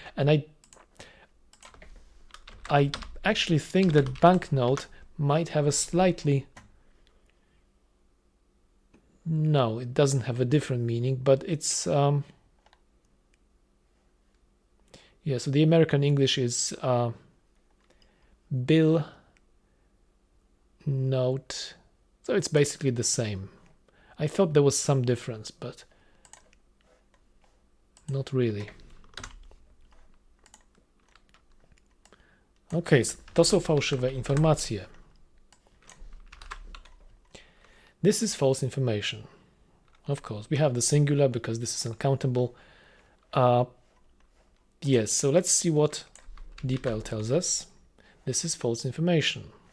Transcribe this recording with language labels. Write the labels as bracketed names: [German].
[English] And I actually think that banknote might have a slightly, no, it doesn't have a different meaning, but it's yeah, so the American English is bill, note, so it's basically the same. I thought there was some difference, but not really. Okay, so [Polish] to są fałszywe informacje. [English] This is false information. Of course, we have the singular because this is uncountable. Yes, so let's see what DeepL tells us. This is false information.